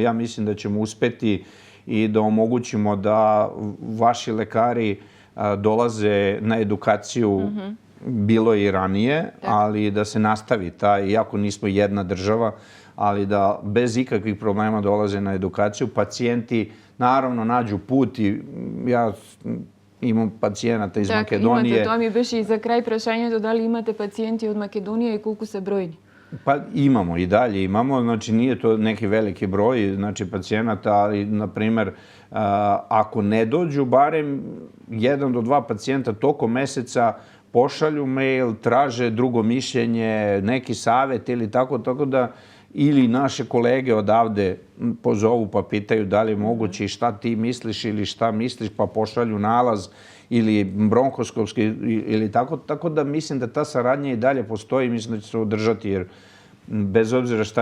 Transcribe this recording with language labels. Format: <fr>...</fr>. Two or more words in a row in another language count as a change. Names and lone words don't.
<sr>Ja mislim da ćemo uspeti i da omogućimo da vaši lekari dolaze na edukaciju, bilo je i ranije, ali da se nastavi iako nismo jedna država, ali da bez ikakvih problema dolaze na edukaciju. Pacijenti naravno nađu put i ja imam pacijenata iz Makedonije.</sr> <mk>Имате, тоа ми беше и за крај прашањето, дали имате пациjenти од Македонија и колку се бројни?</mk> <sr>Pa imamo i dalje imamo, znači nije to neki veliki broj pacijenata, ali na primer ako ne dođu barem 1 do 2 pacijenta tokom meseca pošalju mail, traže drugo mišljenje, neki savet ili tako da ili naše kolege odavde pozovu pa pitaju da li je moguće i šta ti misliš ili šta misliš pa pošalju nalaz ili bronhoskopski ili tako da mislim da ta saradnja i dalje postoji i mislim da će se održati jer bez obzira</sr>